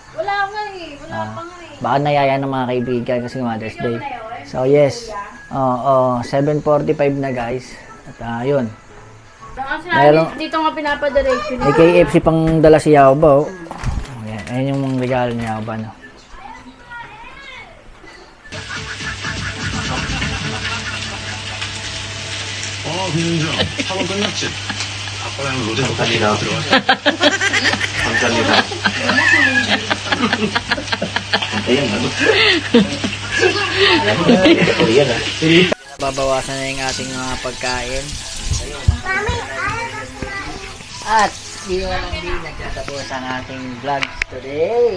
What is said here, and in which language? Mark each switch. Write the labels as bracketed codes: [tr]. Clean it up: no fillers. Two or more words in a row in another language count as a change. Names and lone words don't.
[tl] Wala nga eh. Wala pa nga eh. Baka nayaya ng mga kaibigan kasi Mother's Day. [en] So yes, 7:45 na guys. [tl] At yun, Kasi Meron- dito nga pinapadiretso may KFC pang dala si Yaoba. Oh. Ayan, ayan yung mga regalo ni Yaoba. No? [ko] 김윤정 학원 끝났지? 아빠랑 로데오 감사합니다. 감사합니다. [tl] Babawasan na yung ating mga pagkain. Mami, ayaw na sila. At di na lang din nagtatapos ang ating [en] vlog today.